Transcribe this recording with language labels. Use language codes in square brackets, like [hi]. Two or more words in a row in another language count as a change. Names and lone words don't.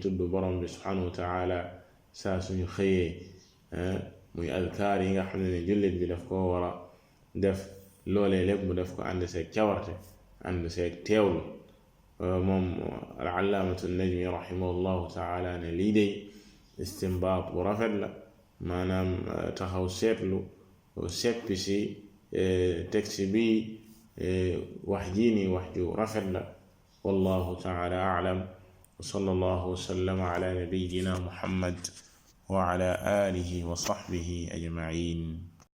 [wo] tudd borom bi subhanahu wa taala saa suñu xëyee muy adkaar yi nga xam ne jullit bi daf koo war a def loolee lépp mu def ko ànd seeg cawarte ànd seeg teewlu moom [ar] العلامة النجمي رحمه الله تعالى [wo] ne lii day istinbaat bu rafet la maanaam taxaw seetlu seppi si texte bi wax jii nii wax ju rafet la [ar] والله تعالى أعلم وصلى الله وسلم على نبينا محمد وعلى آله وصحبه أجمعين